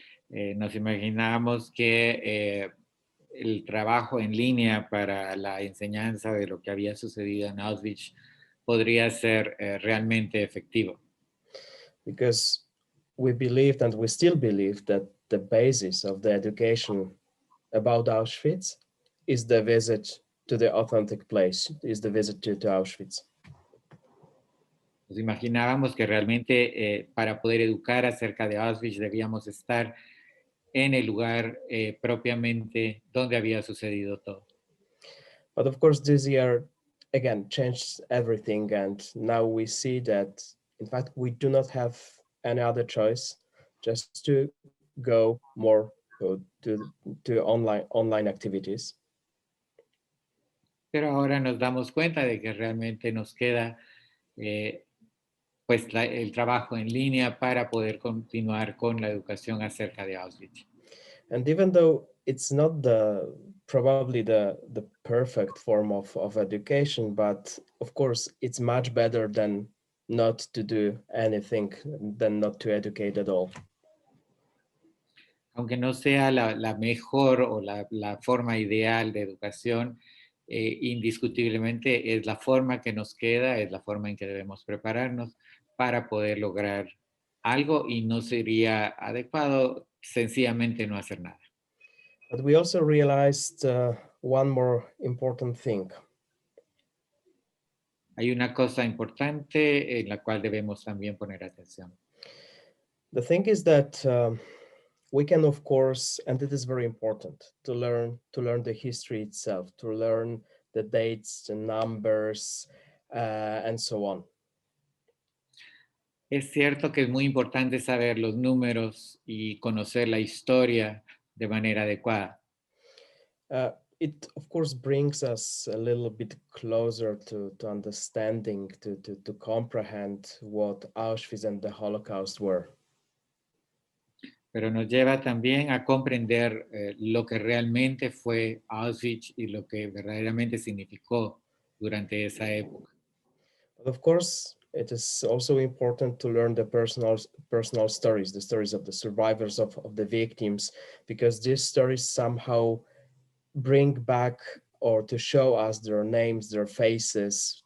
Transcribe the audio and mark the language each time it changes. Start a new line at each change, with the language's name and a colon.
Spanish: Nos imaginamos que el trabajo en línea para la enseñanza de lo que había sucedido en Auschwitz podría ser realmente efectivo.
English: Because we believed, and we still believe, that the basis of the education about Auschwitz is the visit to the authentic place, is the visit to Auschwitz.
Spanish: Nos imaginábamos que realmente para poder educar acerca de Auschwitz debíamos estar en el lugar propiamente donde había sucedido todo.
English: But of course, this year again changed everything, and now we see that in fact we do not have any other choice just to go more to online activities.
Spanish: Pero ahora nos damos cuenta de que realmente nos queda pues el trabajo en línea para poder continuar con la educación acerca de Auschwitz.
English: And even though it's not probably the perfect form of education, but of course it's much better than not to do anything, than not to educate at all.
Spanish: Aunque no sea la mejor o la forma ideal de educación, indiscutiblemente es la forma que nos queda, es la forma en que debemos prepararnos para poder lograr algo y no sería adecuado sencillamente no hacer nada.
English: But we also realized one more important thing.
Spanish: Hay una cosa importante en la cual debemos también poner atención.
English: The thing is that we can, of course, and it is very important to learn the history itself, to learn the dates, the numbers, and so on.
Spanish: Es cierto que es muy importante saber los números y conocer la historia de manera adecuada.
English: It, of course, brings us a little bit closer to understanding, to comprehend what Auschwitz and the Holocaust were.
Spanish: Pero nos lleva también a comprender lo que realmente fue Auschwitz y lo que verdaderamente significó durante esa época.
English: But of course, it is also important to learn the personal stories, the stories of the survivors, of the victims, because these stories somehow bring back or to show us their names, their faces.